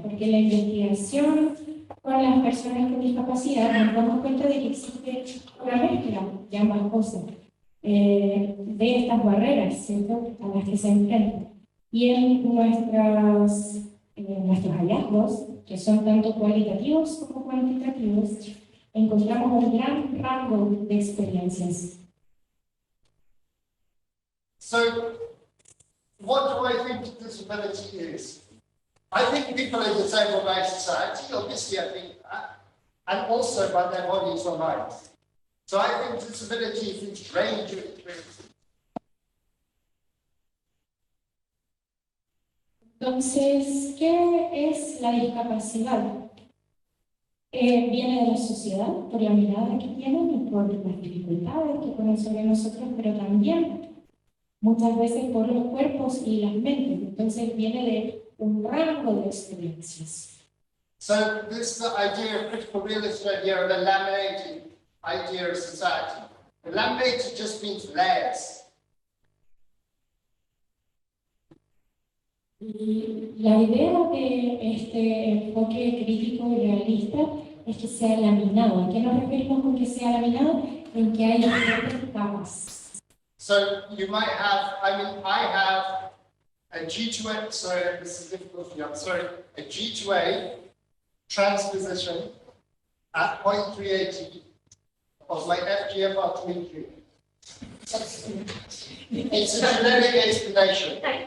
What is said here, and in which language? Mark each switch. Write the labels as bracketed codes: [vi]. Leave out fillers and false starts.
[es] Porque la investigación con las personas con discapacidad nos damos cuenta de que existe una mezcla de ambas cosas, de estas barreras, ¿cierto?, a las que se enfrentan. Y en nuestros hallazgos, que son tanto cualitativos como cuantitativos, encontramos un gran rango de experiencias. [en] So, what do I think disability is? I think people are disabled by society, obviously I think that, and also by their bodies or minds. So I think disability is its range of experiences. [es] Entonces, ¿qué es la discapacidad? Viene de la sociedad, por la mirada que tienen y por las dificultades que ponen sobre nosotros, pero también muchas veces por los cuerpos y las mentes. Entonces viene de un rango de experiencias. [en] So this is the idea of critical realist idea of the laminated idea of society. The laminated just means layers. [es] Y la idea de este enfoque crítico y realista es que sea laminado. ¿A qué nos referimos con que sea laminado? En que hay diferentes capas. [en] So you might have, I have a G2A, sorry, this is difficult for you, I'm sorry, a G2A transposition at 0.380 of my FGFR23. It's a genetic explanation.